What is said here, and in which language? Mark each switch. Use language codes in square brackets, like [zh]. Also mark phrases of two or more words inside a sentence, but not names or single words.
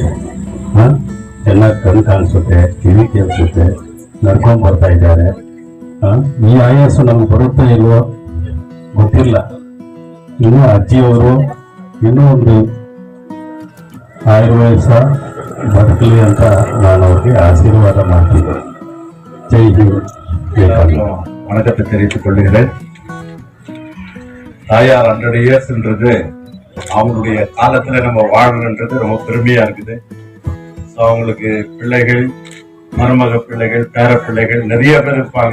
[kn] ಎಲ್ಲ ಕಣ್ ಕಾಣಿಸುತ್ತೆ, ಕಿವಿ ಕೇಳಿಸುತ್ತೆ, ನಡ್ಕೊಂಡ್ ಬರ್ತಾ ಇದ್ದಾರೆ. ಈ ಆಯಸ್ಸು ನಮ್ಗೆ ಬರುತ್ತೋ ಇಲ್ವೋ ಗೊತ್ತಿಲ್ಲ. ಇನ್ನು ಅಜ್ಜಿಯವರು ಇನ್ನೂ ಒಂದು ಆಯುರ್ವೇದ ಬದುಕಲಿ ಅಂತ ನಾನು ಅವ್ರಿಗೆ ಆಶೀರ್ವಾದ ಮಾಡ್ತೀನಿ. [hi] जय हिंद. [ta] வணக்கத்தை தெரிவித்துக் கொள்கிறேன். தாயார் 100 இயர்ஸ்ன்றது அவங்களுடைய காலத்துல நம்ம வாழணுன்றது ரொம்ப பெருமையா இருக்குது. ஸோ அவங்களுக்கு பிள்ளைகள், மருமக பிள்ளைகள், பேர பிள்ளைகள் நிறைய பேர் இருப்பாங்க.